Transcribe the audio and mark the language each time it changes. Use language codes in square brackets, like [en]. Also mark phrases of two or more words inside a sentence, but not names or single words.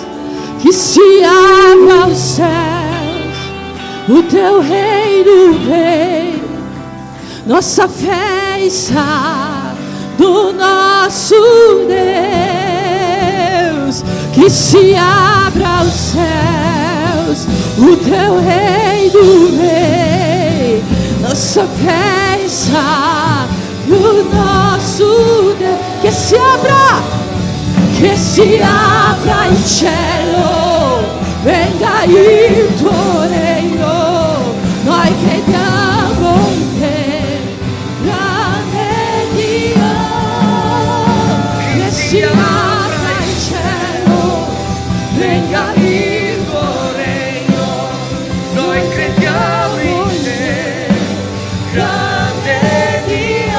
[pt] Que se abra os céus, o teu reino vem, nossa fé está do nosso Deus. Que se abra os céus, o teu reino vem, nossa fé está do nosso Deus. Que se abra [it] il cielo, venga il tuo regno, noi crediamo in te, grande Dio. Che si apra il cielo, venga il tuo regno, noi crediamo in te, grande Dio.